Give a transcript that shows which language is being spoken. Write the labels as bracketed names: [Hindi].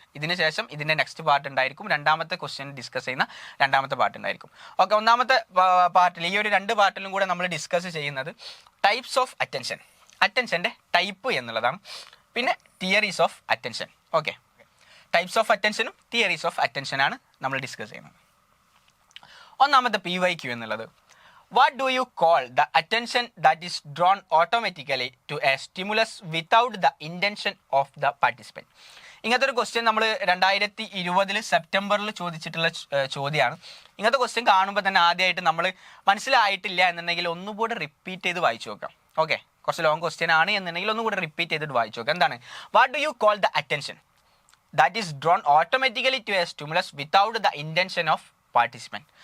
[Malayalam] ഇതിന് ശേഷം ഇതിൻ്റെ നെക്സ്റ്റ് പാർട്ട് ഉണ്ടായിരിക്കും. രണ്ടാമത്തെ ക്വസ്റ്റ്യൻ ഡിസ്കസ് ചെയ്യുന്ന രണ്ടാമത്തെ പാർട്ട് ഉണ്ടായിരിക്കും. ഓക്കെ, ഒന്നാമത്തെ പാർട്ടിൽ ഈ ഒരു 2 പാർട്ടിലും കൂടെ നമ്മൾ ഡിസ്കസ് ചെയ്യുന്നത് ടൈപ്സ് ഓഫ് അറ്റൻഷൻ, അറ്റൻഷൻ്റെ ടൈപ്പ് എന്നുള്ളതാണ്. പിന്നെ theories of attention. Okay, types of അറ്റൻഷനും theories of അറ്റൻഷനാണ് നമ്മൾ ഡിസ്കസ് ചെയ്യുന്നത്. ഒന്നാമത്തെ PYQ എന്നുള്ളത്, [English] what do you call the attention that is drawn automatically to a stimulus without the intention of the participant? [Malayalam] ഇങ്ങനത്തെ ഒരു question നമ്മൾ 2020 സെപ്റ്റംബറിൽ ചോദിച്ചിട്ടുള്ള ചോദ്യമാണ്. ഇങ്ങനത്തെ ക്വസ്റ്റ്യൻ കാണുമ്പോൾ തന്നെ ആദ്യമായിട്ട് നമ്മൾ മനസ്സിലായിട്ടില്ല എന്നുണ്ടെങ്കിൽ ഒന്നുകൂടെ റിപ്പീറ്റ് ചെയ്ത് വായിച്ചു നോക്കാം. ഓക്കെ, കുറച്ച് ലോങ് ക്വസ്റ്റ്യൻ ആണ് എന്നുണ്ടെങ്കിൽ ഒന്നുകൂടെ റിപ്പീറ്റ് ചെയ്തിട്ട് വായിച്ചു നോക്കാം. എന്താണ്, [English] What do you call the attention that is drawn automatically to a stimulus without the intention of participant?